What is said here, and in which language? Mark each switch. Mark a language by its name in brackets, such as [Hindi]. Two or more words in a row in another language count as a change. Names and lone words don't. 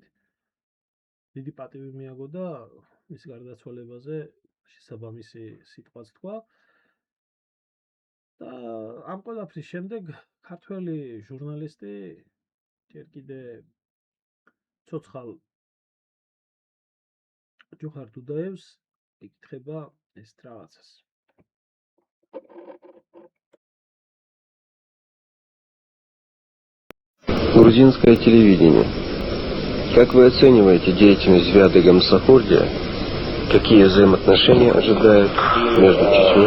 [Georgian] დიდი პატივი მიაგო და მის გარდაცვალებაზე შესაბამისი სიტყვაც თქვა. და ამ ყველაფრის შემდეგ ქართველი ჟურნალისტი ჯერ კიდე ცოცხალ ჯოხარ დუდოევს იკითხება ეს რაღაცას. [Russian] Грузинское телевидение. Как вы оцениваете деятельность Зиады Гамсахурдия? Какие взаимоотношения ожидают между Чечней?